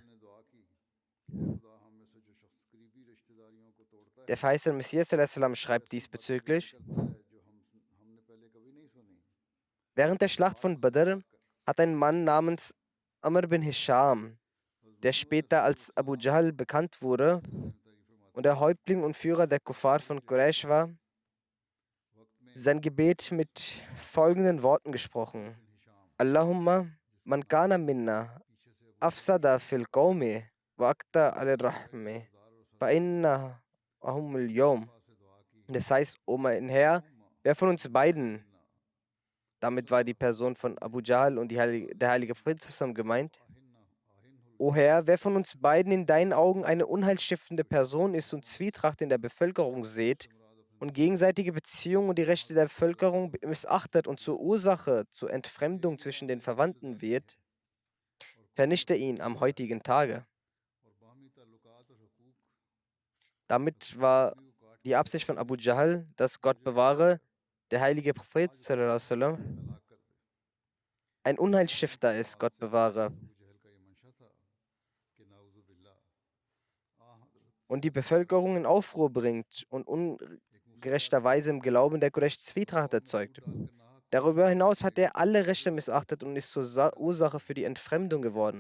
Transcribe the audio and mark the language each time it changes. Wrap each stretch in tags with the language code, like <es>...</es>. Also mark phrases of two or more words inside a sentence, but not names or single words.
<de>Der verheißene Messias sallam schreibt diesbezüglich: Während der Schlacht von Badr hat ein Mann namens Amr bin Hisham, der später als Abu Jahl bekannt wurde und der Häuptling und Führer der Kuffar von Quraysh war, sein Gebet mit folgenden Worten gesprochen:</de> <ar>اللهم من كان منا أفسد في القوم وأقطع الرحم فأحنه اليوم.</ar> <de>Das heißt, O mein Herr, wer von uns beiden, damit war die Person von Abu Jahl und der heilige Prophet zusammen gemeint, O Herr, wer von uns beiden in deinen Augen eine unheilstiftende Person ist und Zwietracht in der Bevölkerung sät und gegenseitige Beziehungen und die Rechte der Bevölkerung missachtet und zur Entfremdung zwischen den Verwandten wird, vernichte ihn am heutigen Tage. Damit war die Absicht von Abu Jahl, dass Gott bewahre, der heilige Prophet</de> <ar>صلى الله عليه وسلم</ar> <de>ein Unheilstifter ist, Gott bewahre. Und die Bevölkerung in Aufruhr bringt und ungerechterweise im Glauben der Quraysh Zwietracht erzeugt. Darüber hinaus hat er alle Rechte missachtet und ist zur Ursache für die Entfremdung geworden.</de>